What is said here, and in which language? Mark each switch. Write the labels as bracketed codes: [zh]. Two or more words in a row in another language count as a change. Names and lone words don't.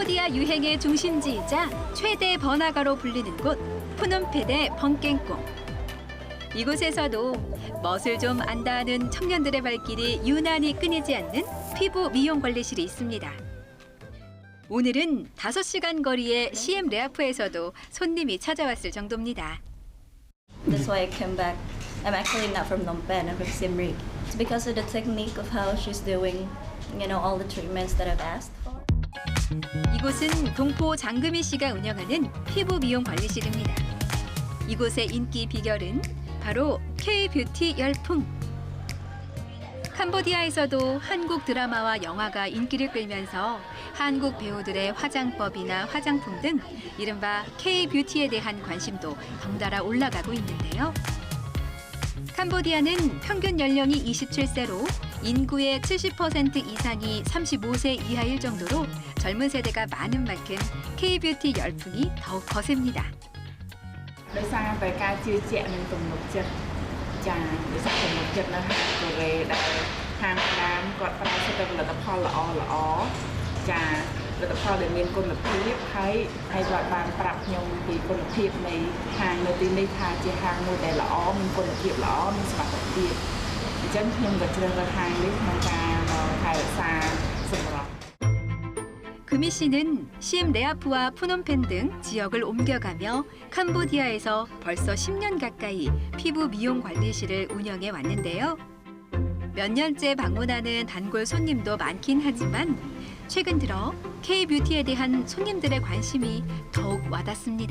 [ko] 유행의 중심지이자 최대 번화가로 불리는 곳 푸놈펜의 번깽콩. 이곳에서도 멋을 좀 안다는 청년들의 발길이 유난히 끊이지 않는 피부 미용 관리실이 있습니다. 오늘은 5시간 거리의 CM 레아프에서도 손님이 찾아왔을 정도입니다. [en] That's why I came back. I'm actually not from Phnom Penh, I'm from Siem Reap. It's because of the technique of how she's doing, all the treatments that I've asked for. [ko] 이곳은 동포 장금희 씨가 운영하는 피부 미용 관리실입니다. 이곳의 인기 비결은 바로 K-뷰티 열풍. 캄보디아에서도 한국 드라마와 영화가 인기를 끌면서 한국 배우들의 화장법이나 화장품 등 이른바 K-뷰티에 대한 관심도 덩달아 올라가고 있는데요. 캄보디아는 평균 연령이 27세로 인구의 70% 이상이 35세 이하일 정도로 젊은 세대가 많은 만큼 K-뷰티 열풍이 더욱 거셉니다. [km] ដោយសារតែការជឿជាក់និងទំនុកចិត្តចា៎ដោយសារទំនុកចិត្តនៅហាងកូរ៉េដែលហាងដើមគាត់ផ្ដល់ទៅផលិតផលល្អចា៎ផលិតផលដែលមានគុណភាពហើយគាត់បានប្រាប់ខ្ញុំពីគុណភាពនៃហាងនៅទីនេះថាជាហាងមួយដែលល្អមានគុណភាពល្អមានសុខភាពអញ្ចឹងខ្ញុំក៏ជ្រើសរើសហាងនេះក្នុងការថែរក្សាសម្រស់ [ko] 금희 씨는 CM 레아프와 푸놈펜 등 지역을 옮겨가며 캄보디아에서 벌써 10년 가까이 피부 미용 관리실을 운영해 왔는데요. 몇 년째 방문하는 단골 손님도 많긴 하지만 최근 들어 K-뷰티에 대한 손님들의 관심이 더욱 와닿습니다.